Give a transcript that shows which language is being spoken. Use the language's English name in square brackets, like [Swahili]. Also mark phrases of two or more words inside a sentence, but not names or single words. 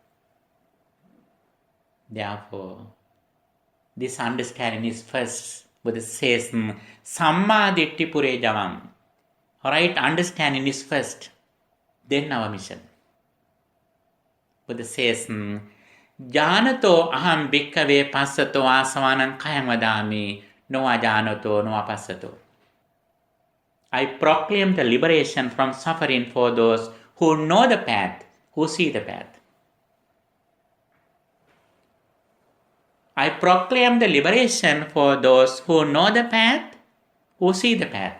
[English] Therefore, this understanding is first. Buddha says, [Pali] Samma Ditti Pure Javam. [English] Right understanding is first, then our mission. Buddha says, [Pali] Janato aham bhikkhave passato asavanam kayam vadami no ajanato no apassato. [English] I proclaim the liberation from suffering for those who know the path, who see the path. I proclaim the liberation for those who know the path, who see the path.